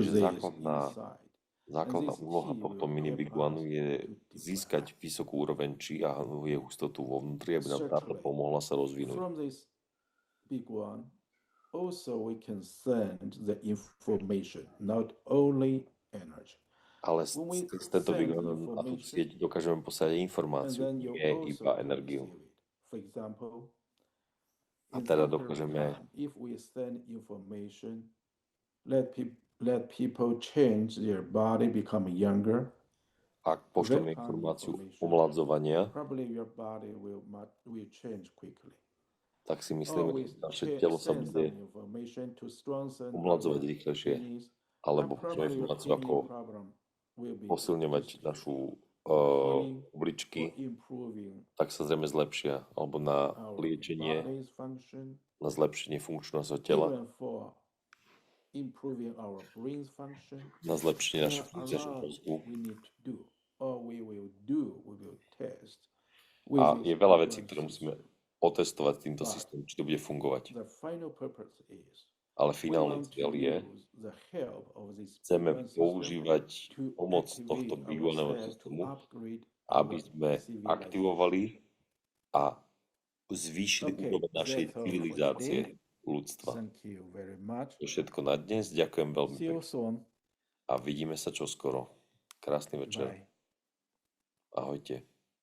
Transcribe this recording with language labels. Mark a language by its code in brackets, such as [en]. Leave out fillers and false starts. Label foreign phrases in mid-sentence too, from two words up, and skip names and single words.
[sk] Takže [en] this [sk] základná [en] inside. [sk] Základná [en] this [sk] úloha [en] chi [sk] tohto [en] will mini help Big One us [sk] je to získať [en] develop, [sk] vysokú úroveň či a jej hustotu vo vnútri, aby nám táto [en] circulate. [sk] pomohla sa rozvinúť. [en] From this big one, also we can send the information, not only energy. [sk] Ale [en] When we [sk] cez tento Big [en] send [sk] One a tú [en] information, [sk] sieť dokážeme poslať [en] and [sk] informáciu, [en] then you [sk] nie iba [en] also [sk] energiu. [en] receive it. For example, [sk] A [en] in [sk] teda [en] some period of [sk] dokážeme, [en] time, if we send information, let people change their body, become younger, [sk] ak pošleme [en] that kind of [sk] informáciu [en] information, [sk] omladzovania, [en] probably your body will change quickly. [sk] tak si [en] Or [sk] myslíme, [en] we [sk] že naše telo sa [en] send [sk] bude [en] some information to strengthen [sk] omladzovať [en] our [sk] rýchlejšie, [en] penis, [sk] alebo [en] and [sk] pošleme [en] probably your [sk] informáciu, ako [en] kidney problem will be [sk] posilňovať [en] just [sk] našu [en] healing or [sk] obličky, [en] improving [sk] tak sa zrejme zlepšia, alebo na [en] our [sk] liečenie, [en] body's function, [sk] na zlepšenie funkčnosti tela, [en] even for improving our brain's function. [sk] na zlepšenie [en] There [sk] našej [en] are a [sk] funkcie [en] lot [sk] mozgu. [en] we need to do, or we will test [sk] A [en] with [sk] je [en] this [sk] veľa [en] big [sk] vecí, [en] one [sk] ktoré musíme [en] system. [sk] otestovať týmto [en] But [sk] systémom, či to bude fungovať. [en] the final purpose is [sk] Ale [en] we [sk] finálny [en] want to [sk] cieľ je, [en] use the help of this big [sk] chceme [en] one system [sk] používať [en] to [sk] pomoc tohto [en] activate [sk] Big One [en] ourselves, to [sk] systému, [en] upgrade [sk] aby [en] our [sk] sme [en] civilization. [sk] aktivovali a zvýšili [en] Okay, [sk] úroveň našej [en] that's all for [sk] civilizácie [en] today. [sk] ľudstva. [en] Thank you very much. [sk] To je všetko na dnes. Ďakujem veľmi [en] See you [sk] pekne [en] soon. [sk] a vidíme sa čoskoro. Krásny večer. [en] Bye. [sk] Ahojte.